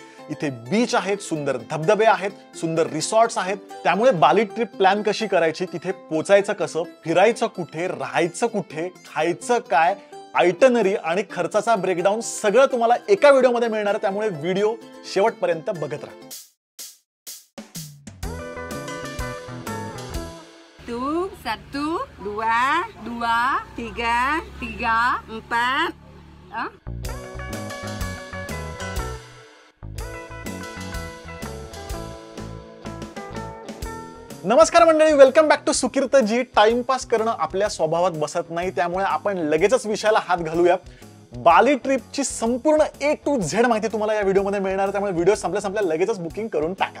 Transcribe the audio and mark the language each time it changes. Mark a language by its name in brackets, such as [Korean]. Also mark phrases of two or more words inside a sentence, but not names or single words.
[Marathi] इथे बीच आहेत, सुंदर धबधबे आहेत, सुंदर रिसॉर्ट्स आहेत. त्यामुळे बाली ट्रिप प्लॅन कशी करायची, तिथे पोचायचं कसं, फिरायचं कुठे, राहायचं कुठे, खायचं काय, आयटनरी आणि खर्चाचा ब्रेकडाऊन सगळं तुम्हाला एका व्हिडिओमध्ये मिळणार आहे. त्यामुळे व्हिडिओ शेवटपर्यंत बघत राहा. [Indonesian] Satu, dua, dua, tiga, tiga, empat. [Marathi] नमस्कार मंडळी, [English] welcome back to [Marathi] सुकीर्तजी. टाइमपास करणं आपल्या स्वभावात बसत नाही, त्यामुळे आपण लगेचच विषयाला हात घालूया. बाली ट्रिपची संपूर्ण [English] A to Z [Marathi] माहिती तुम्हाला या व्हिडिओमध्ये मिळणार, त्यामुळे व्हिडिओ संपल्या लगेचच बुकिंग करून टाका.